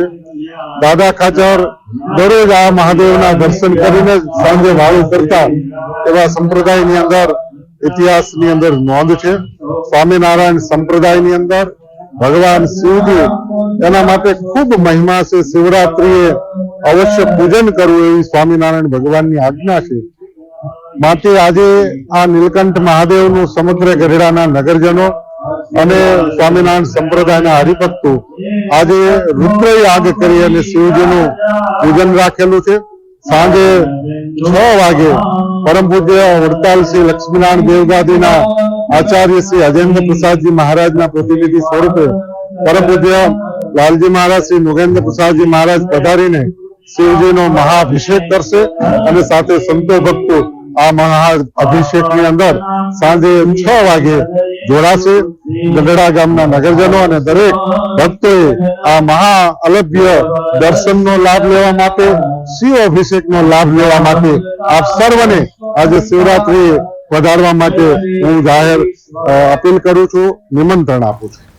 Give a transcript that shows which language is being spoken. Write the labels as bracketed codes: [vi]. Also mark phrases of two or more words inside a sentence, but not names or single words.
[gu] દાદા ખાચર દરરોજ આ મહાદેવના દર્શન કરીને સાંજે વાળુ કરતા એવા સંપ્રદાયની અંદર ઇતિહાસની અંદર નોંધ છે। સ્વામીનારાયણ સંપ્રદાયની અંદર ભગવાન શિવજી એના માટે ખૂબ મહિમા સે શિવરાત્રિએ અવશ્ય પૂજન કરવું એવી સ્વામીનારાયણ ભગવાનની આજ્ઞા છે। માટે આજે આ નીલકંઠ મહાદેવનુ સમગ્ર ગઢડાના નગરજનો અને સ્વામીનારાયણ સંપ્રદાયના હરિભક્તો આજે રુદ્ર યાગ કરી અને શિવજીનુ પૂજન રાખેલું છે। સાંજે 6 વાગે પરમ પૂજ્ય વડતાલ શ્રી લક્ષ્મીનારાયણ દેવગાદીના આચાર્ય શ્રી અજેન્દ્ર પ્રસાદ જી મહારાજ ના પ્રતિનિધિ સ્વરૂપે પરમ પૂજ્ય લાલજી મહારાજ શ્રી નૃગેન્દ્ર પ્રસાદ જી મહારાજ પધારીને શિવજી નો મહાઅભિષેક કરશે અને સાથે સંતો ભક્તો આ મહાઅભિષેક ની અંદર સાંજે 6 વાગે જોડાશે। ગઢડા ગામના નગરજનો અને દરેક ભક્તોએ આ મહા અલભ્ય દર્શનનો લાભ લેવા માટે, શિવ અભિષેકનો લાભ લેવા માટે આપ સર્વને આજે શિવરાત્રી વધારવા માટે હું જાહેર અપીલ કરું છું, નિમંત્રણ આપું છું।